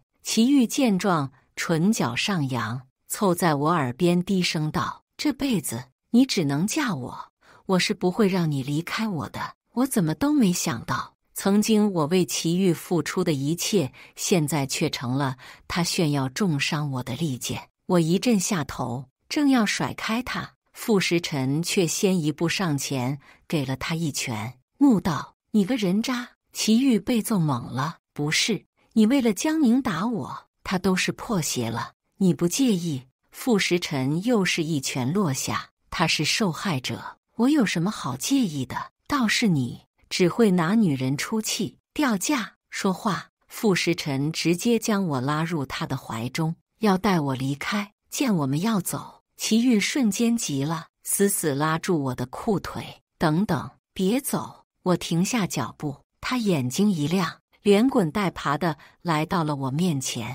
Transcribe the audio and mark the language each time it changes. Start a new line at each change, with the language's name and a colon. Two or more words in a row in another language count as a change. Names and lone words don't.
Chinese: 祁煜見狀，唇角上揚，湊在我耳邊低聲道：“這輩子你只能嫁我，我是不會讓你離開我的。” 我怎麼都沒想到，曾經我為祁煜付出的一切，現在卻成了他炫耀重傷我的利劍。我一陣下頭，正要甩開他，傅時辰卻先一步上前，給了他一拳，怒道：“你個人渣！” 祁煜被揍懵了，不是，你為了江寧打我，他都是破鞋了，你不介意？傅時辰又是一拳落下，他是受害者，我有什麼好介意的？倒是你，只會拿女人出氣，掉價。說話，傅時辰直接將我拉入他的懷中，要帶我離開。見我們要走，祁煜瞬間急了，死死拉住我的褲腿。等等，別走！我停下腳步，他眼睛一亮，連滾帶爬的來到了我面前。